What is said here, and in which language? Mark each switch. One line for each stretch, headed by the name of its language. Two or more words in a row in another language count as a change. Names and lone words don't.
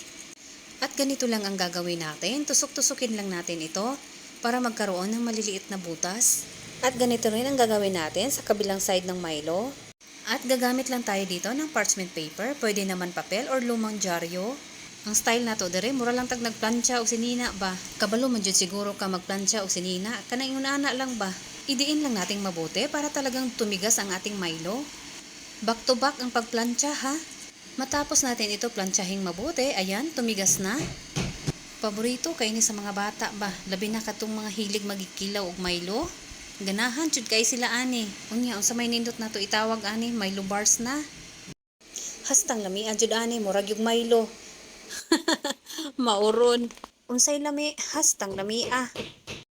Filipino: At ganito lang ang gagawin natin. Tusok-tusukin lang natin ito para magkaroon ng maliliit na butas. At ganito rin ang gagawin natin sa kabilang side ng Milo. At gagamit lang tayo dito ng
English: parchment paper.
Filipino: Pwede naman papel or lumang dyaryo.
Cebuano: Ang style na to dire mura lang tag nagplantsa og sinina ba. Kabalo man jud siguro ka magplantsa og sinina. Kanang una lang ba.
Filipino: Idiin lang nating mabuti para talagang tumigas ang ating Milo.
English: Back to back
Filipino: ang pagplantsa ha. Matapos natin ito plantsahing mabuti, ayan, tumigas na.
Cebuano: Paborito kay ni sa mga bata ba. Labi na katong mga hilig magikilaw og Milo. Ganahan jud kay sila ani. Unya unsa may nindot nato itawag ani, Milo bars na. Hastang lami jud ani murag yung Milo. Mauron. Unsay lami, hastang lami ah.